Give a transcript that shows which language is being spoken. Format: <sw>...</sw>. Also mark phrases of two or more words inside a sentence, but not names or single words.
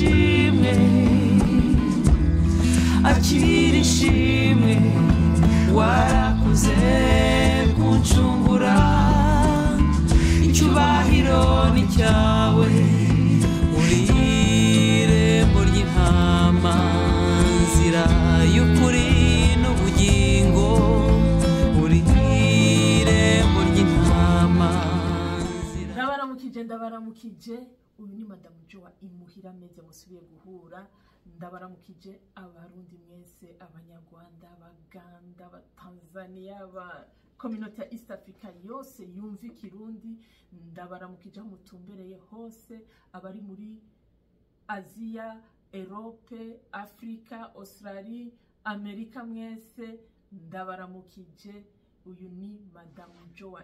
<rn>ishimwe warakuze kuncungura icyubahiro ni cyawe uri irembo ry'intama nzira y'ukuri n'ubugingo uri irembo ry'intama ndabaramukije uyu ni Mme Jo wa Imuhira Media musubiye guhura ndabaramukije abarundi mwese abanyarwanda abaganda abatanzania aba community ya East Africa yose yumva ikirundi ndabaramukije aho mutumbereye hose abari muri Asia Europe Africa Australia Amerika mwese ndabaramukije uyu ni Mme Jo wa</rn>